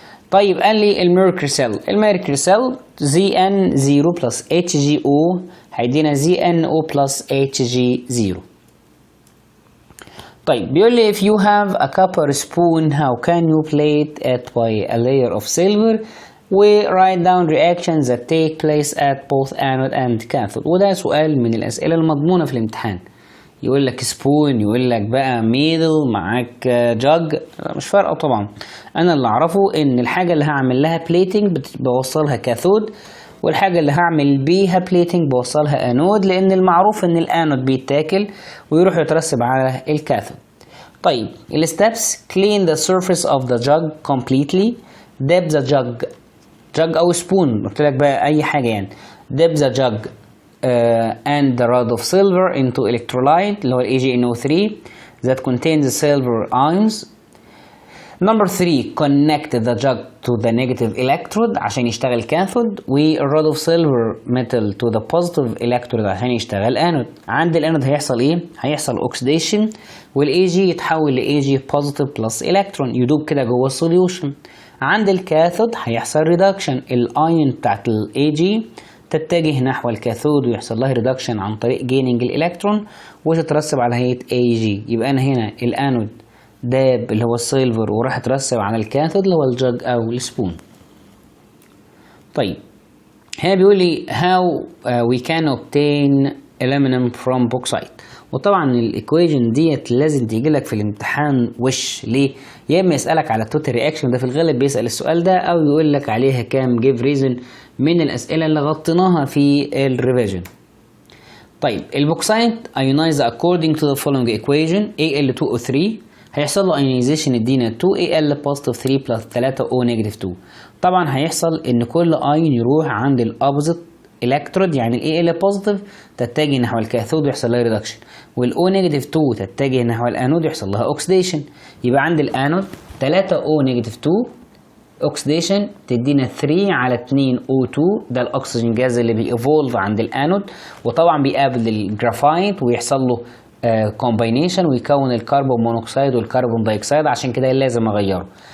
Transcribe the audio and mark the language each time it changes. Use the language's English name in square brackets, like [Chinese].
[Arabic] طيب قال لي الميركوري سيل ZN0 plus HgO هيدينا ZNO plus Hg0. طيب بيقول لي [English] if you have a copper spoon how can you plate it by a layer of silver we write down reactions that take place at both anode and cathode. [Arabic] وده سؤال من الأسئلة المضمونة في الامتحان، يقول لك سبون، يقول لك بقى ميدل، معاك جاج، مش فارقة طبعا. أنا اللي أعرفه إن الحاجة اللي هعمل لها بليتنج بوصلها كاثود، والحاجة اللي هعمل بيها بليتنج بوصلها انود، لان المعروف ان الانود بيتاكل ويروح يترسب على الكاثود. [English] طيب الستبس clean the surface of the jug completely dip the jug [Arabic] او سبون، قلت لك بقى اي حاجة يعني [English] dip the jug and the rod of silver into electrolyte [Arabic] اللي هو [English] AgNO3 that contains the silver ions. Number 3 connect the jug to the negative electrode [Arabic] عشان يشتغل [English] Cathode, والرود of silver metal to the positive electrode عشان يشتغل انود. [Arabic] عند الانود هيحصل ايه؟ هيحصل اوكسيديشن والاي جي يتحول لاي جي بوزيتيف بلس الكترون يدوب كده جوه السوليوشن. عند الكاثود هيحصل ريدكشن، الايون بتاعت الاي جي تتجه نحو الكاثود ويحصل لها ريدكشن عن طريق جيننج الالكترون وتترسب على هيئه اي جي. يبقى انا هنا الانود داب اللي هو السيلفر وراح اترسب على الكاثود اللي هو الجاج او السبون. طيب هنا بيقول لي [English] how we can obtain aluminum from bauxite، [Arabic] وطبعا الايكويشن ديت لازم تيجي لك في الامتحان وش ليه؟ يا اما يسالك على التوتال رياكشن، ده في الغالب بيسال السؤال ده، او يقول لك عليها كام جيف ريزن من الاسئله اللي غطيناها في الريفيجن. [English] طيب البوكسايت ionize according to the following equation Al2O3 [Arabic] هيحصل له [English] Ionization يدينا 2Al positive 3 plus 3O negative 2. [Arabic] طبعا هيحصل ان كل ايون يروح عند الابوزيت الكترود، يعني ال Al positive تتجه نحو الكاثود ويحصل لها ريدكشن، والO negative 2 تتجه نحو الانود ويحصل لها اوكسيديشن. يبقى عند الانود 3O negative 2 اوكسيديشن تدينا 3 على 2O2، ده الاكسجين جاز اللي بيأفولف عند الانود، وطبعا بيقابل الجرافايت ويحصل له كومباينيشن ويكون الكربون مونوكسيد والكربون دايوكسيد، عشان كده لازم اغيره.